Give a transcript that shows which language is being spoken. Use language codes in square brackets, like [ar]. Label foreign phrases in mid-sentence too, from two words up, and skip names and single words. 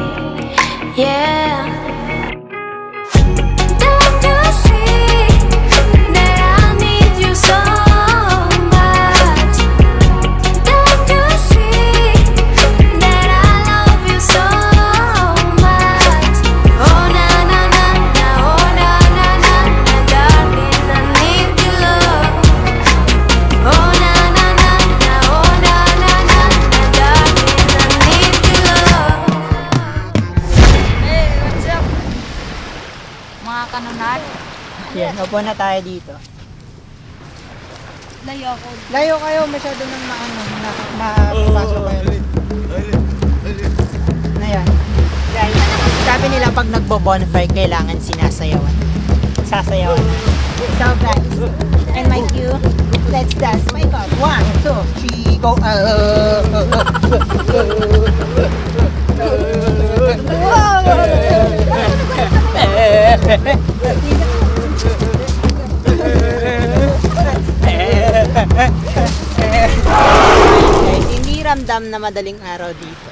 [en] Yeah. Don't you see that I need you so much? Don't you see that I love you so much? Oh na na na na, oh na na na na, darling, I need your love. Oh na na na na, oh na na na na, darling, I need your love. Hey, what's up? [tl] Mga kanunat, Yan, upo na tayo dito. Layo ako. Layo kayo, masyado nang mapasok kayo. Na yan. Guys, sabi nila pag nagbo-bonfire, kailangan sinasayawan. Sasayawan. [en] So guys, and my cue, let's dance. My God, 1, 2, 3, go. [tl] Guys, hindi ramdam na madaling araw dito.